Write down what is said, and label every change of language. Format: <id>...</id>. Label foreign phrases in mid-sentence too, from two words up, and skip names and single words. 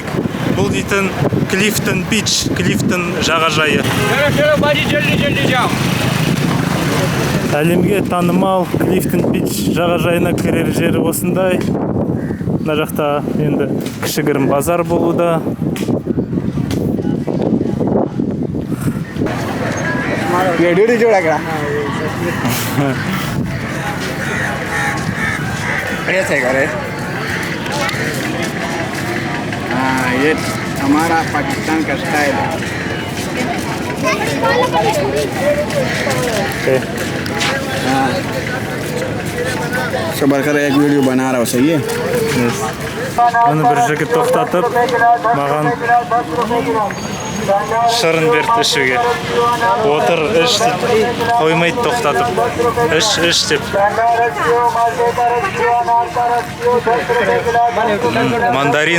<kk>Бұл дейтін Клифтон Бич, Клифтон жағажайы. Әлемге танымал Клифтон Бич жағажайына кірер жері осындай. Мына жақта енді кішігірім базар болуда.</kk> <ur>یہ ہمارا پاکستان کا اسٹائل ہے صبر کر ایک ویڈیو بنا رہا ہوں صحیح ہے</ur> <kk>Оны бір жігіт тоқтатып, маған шырын берді ішуге. Отыр, іш дейді. Қоймайды тоқтатып. Іш деп. Мандарин.</kk>